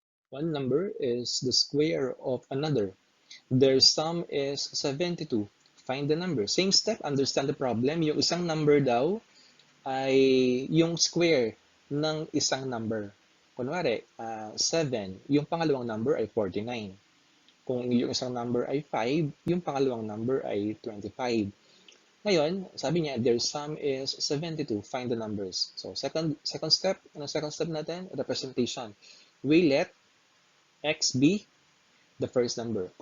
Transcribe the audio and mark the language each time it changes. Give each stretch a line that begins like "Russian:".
English: One number is the square of another. Their sum is 72. Find the number. Same step, understand the problem.
Filipino: Yung isang number daw ay yung square ng isang number. Kunwari, 7. Yung pangalawang number ay 49. Kung yung isang number ay 5, yung pangalawang number ay 25. Ngayon, sabi niya,
English: their sum is 72. Find the numbers. So, second step,
Filipino: ano
English: second step
Filipino: natin?
English: Representation. We let x be the first number.